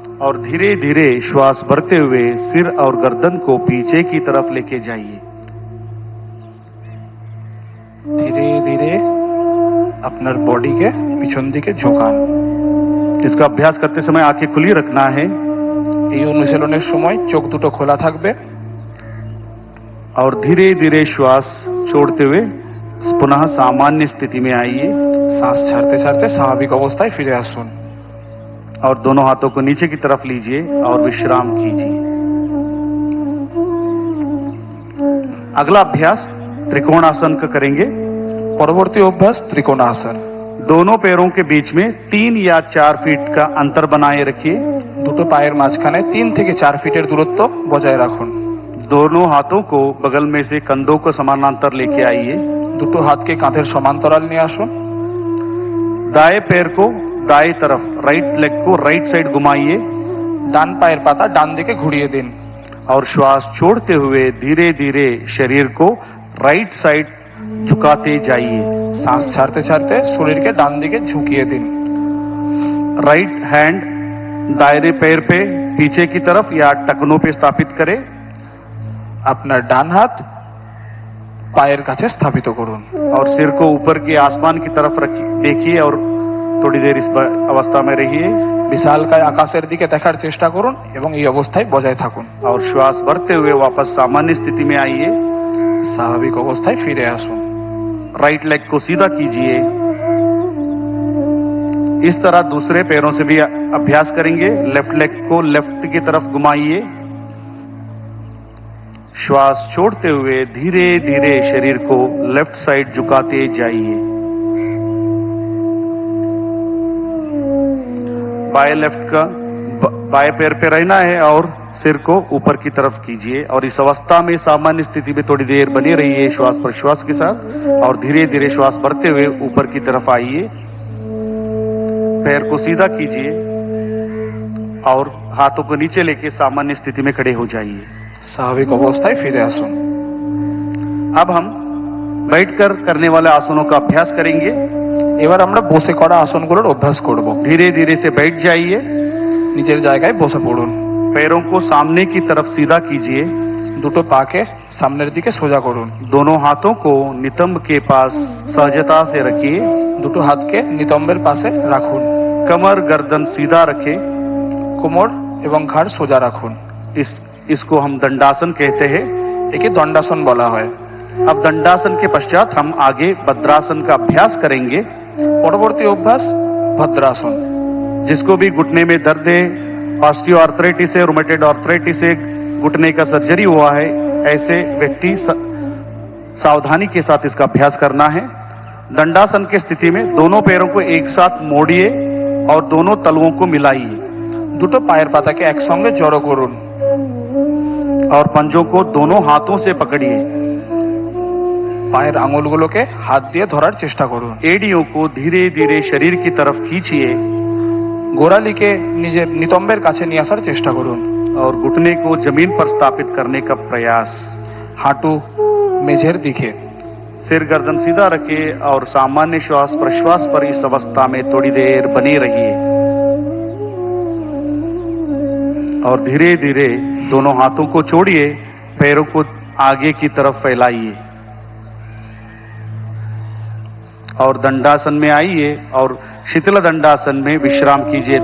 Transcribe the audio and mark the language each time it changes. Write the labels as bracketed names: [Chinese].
[Hindi] और धीरे धीरे श्वास भरते हुए सिर और गर्दन को पीछे की तरफ लेके जाइए। [Bangla] ধীরে ধীরে আপনার বডিকে পিছন দিকে ঝোঁকান। [Hindi] इसका अभ्यास करते समय आंखें खुली रखना है [Bangla] এই অনুশীলনের সময় চোখ দুটো খোলা থাকবে। [Hindi] और धीरे धीरे श्वास छोड़ते हुए पुनः सामान्य स्थिति में आइए [Bangla] শ্বাস ছাড়তে ছাড়তে স্বাভাবিক অবস্থায় ফিরে আসুন। [Hindi] और दोनों हाथों को नीचे की तरफ लीजिए और विश्राम कीजिए। अगला अभ्यास त्रिकोणासन का करेंगे। [Bangla] পরবর্তী অভ্যাস ত্রিকোণাসন। [Hindi] दोनों पैरों के बीच में 3 या 4 फीट का अंतर बनाए रखिए। [Bangla] দুটো পায়ের মাঝখানে 3 থেকে 4 ফিটের দূরত্ব বজায় রাখুন। [Hindi] दोनों हाथों को बगल में से कंधों को समानांतर लेके आइए। [Bangla] দুটো হাতকে কাঁধের সমান্তরাল নিয়ে আসুন। [Hindi] दाएं पैर को दाएं तरफ, राइट लेग को राइट साइड घुमाइए [Bangla] ডান পায়ের পাতা ডান দিকে ঘুরিয়ে দিন। [Hindi] और श्वास छोड़ते हुए धीरे धीरे शरीर को राइट साइड झुकाते जाइए। [Bangla] শ্বাস ছাড়তে ছাড়তে শরীরকে ডান দিকে ঝুঁকিয়ে দিন। [Hindi] राइट हैंड दायरे पैर पे पीछे की तरफ या टखनों पे स्थापित करें। [Bangla] আপনার ডান হাত পায়ের কাছে স্থাপিত করুন। [Hindi] और सिर को ऊपर के आसमान की तरफ देखिए और थोड़ी देर इस अवस्था में रहिए। [Bangla] বিশালকায় আকাশের দিকে দেখার চেষ্টা করুন এবং এই অবস্থায় বজায় থাকুন। [Hindi] और श्वास भरते हुए वापस सामान्य स्थिति में आइए। [Bangla] স্বাভাবিক অবস্থায় ফিরে আসুন। [Hindi] राइट लेग को सीधा कीजिए। इस तरह दूसरे पैरों से भी अभ्यास करेंगे। लेफ्ट लेग को लेफ्ट की तरफ घुमाइए। श्वास छोड़ते हुए धीरे धीरे शरीर को लेफ्ट साइड झुकाते जाइए। बाएं लेफ्ट का बाएं पैर पे रहना है और सिर को ऊपर की तरफ कीजिए। और इस अवस्था में सामान्य स्थिति में थोड़ी देर बने रहिए श्वास प्रश्वास के साथ। और धीरे धीरे श्वास भरते हुए ऊपर की तरफ आइए। पैर को सीधा कीजिए और हाथों को नीचे लेके सामान्य स्थिति में खड़े हो जाइए। [Bangla] স্বাভাবিক অবস্থায় ফিরে আসুন। [Hindi] अब हम बैठकर करने वाले आसनों का अभ्यास करेंगे। [Bangla] এবার আমরা বসে করা আসনগুলোর অভ্যাস করব। [Hindi] धीरे धीरे से बैठ जाइए। [Bangla] নিজের জায়গায় বসে পড়ুন। [Hindi] पैरों को सामने की तरफ सीधा कीजिए। [Bangla] দুটো পাকে সামনের দিকে সোজা করুন। [Hindi] दोनों हाथों को नितंब के पास सहजता से रखिए। [Bangla] দুটো হাতকে নিতম্বের পাশে রাখুন। [Hindi] कमर गर्दन सीधा रखें। [Bangla] কোমর এবং ঘাড় সোজা রাখুন। [Hindi] इसको हम दंडासन कहते हैं। [Bangla] একে দণ্ডাসন বলা হয়। [Hindi] अब दंडासन के पश्चात हम आगे भद्रासन का अभ्यास करेंगे। [Bangla] পরবর্তী অভ্যাস ভদ্রাসন। [Hindi] जिसको भी घुटने में दर्द है, ऑस्टियोआर्थराइटिस है, रूमेटॉइड आर्थराइटिस है, घुटने का सर्जरी हुआ है, ऐसे व्यक्ति सावधानी के साथ इसका अभ्यास करना है। दंडासन की स्थिति में दोनों पैरों को एक साथ मोड़िए और दोनों तलवों को मिलाइए। [Bangla] দুটো পায়ের পাতাকে একসঙ্গে জড়ো করুন [Hindi] और पंजों को दोनों हाथों से पकड़िए। [Bangla] পায়ের আঙুলগুলোকে হাত দিয়ে ধরার চেষ্টা করুন। [Hindi] एड़ियों को धीरे धीरे शरीर की तरफ खींचिए [Bangla] গোড়ালিকে নিজের নিতম্বের কাছে নিয়ে আসার চেষ্টা করুন। [Hindi] और घुटने को जमीन पर स्थापित करने का प्रयास। [Bangla] হাঁটু মেঝের দিকে। [Hindi] सिर गर्दन सीधा रखिए और सामान्य श्वास प्रश्वास पर इस अवस्था में थोड़ी देर बने रहिए और धीरे धीरे दोनों हाथों को छोड़िए, पैरों को आगे की तरफ फैलाइए और दंडासन में आइए और शीतल दंडासन में विश्राम कीजिए।